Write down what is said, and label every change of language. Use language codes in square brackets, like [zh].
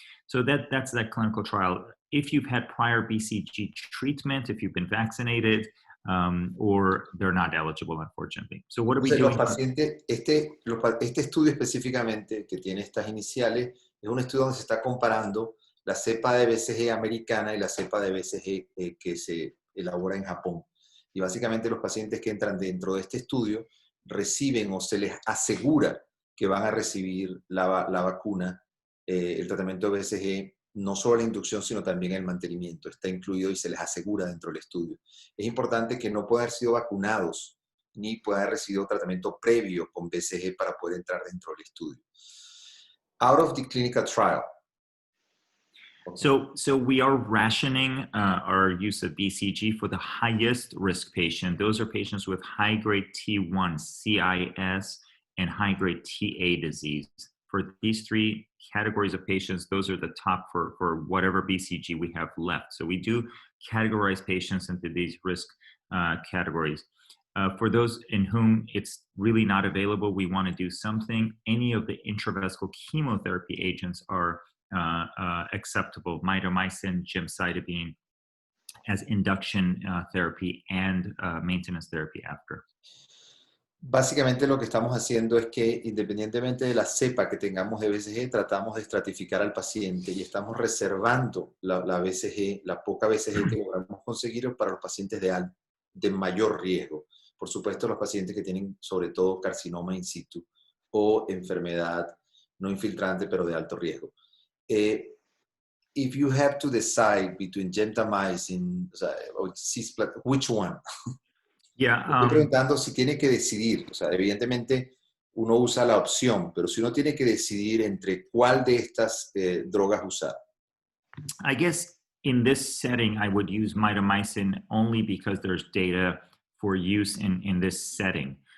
[en] So that's that clinical trial. If you've had prior BCG treatment, if you've been vaccinated, or they're not eligible, unfortunately. So what are we doing? [es] Los pacientes, este estudio específicamente que tiene estas iniciales es un estudio donde se está comparando la cepa de BCG americana y la cepa de BCG que se elabora en Japón. Y básicamente los pacientes que entran dentro de este estudio reciben o se les asegura que van a recibir la vacuna, el tratamiento de BCG, no solo la inducción, sino también el mantenimiento. Está incluido y se les asegura dentro del estudio. Es importante que no puedan haber sido vacunados ni puedan haber recibido tratamiento previo con BCG para poder entrar dentro del estudio. [en] Out of the clinical trial. So we are rationing our use of BCG for the highest risk patient. Those are patients with high-grade T1 CIS and high-grade TA disease. For these 3 categories of patients, those are the top for whatever BCG we have left. So we do categorize patients into these risk categories. For those in whom it's really not available, we want to do something. Any of the intravesical chemotherapy agents are acceptable. Mitomycin, gemcitabine as induction therapy and maintenance therapy after. [es] Básicamente lo que estamos haciendo es que independientemente de la cepa que tengamos de BCG, tratamos de estratificar al paciente y estamos reservando la BCG, la poca BCG que logramos conseguir para los pacientes de mayor riesgo. Por supuesto, los pacientes que tienen sobre todo carcinoma in situ o enfermedad no infiltrante pero de alto riesgo. [en] If you have to decide between gentamicin or cisplatin, which one? Yeah, [es] Estoy preguntando si tiene que decidir, o sea, evidentemente uno usa la opción, pero si uno tiene que decidir entre cuál de estas drogas usar. [en] I guess in this setting, I would use mitomycin only because there's data for use in this setting.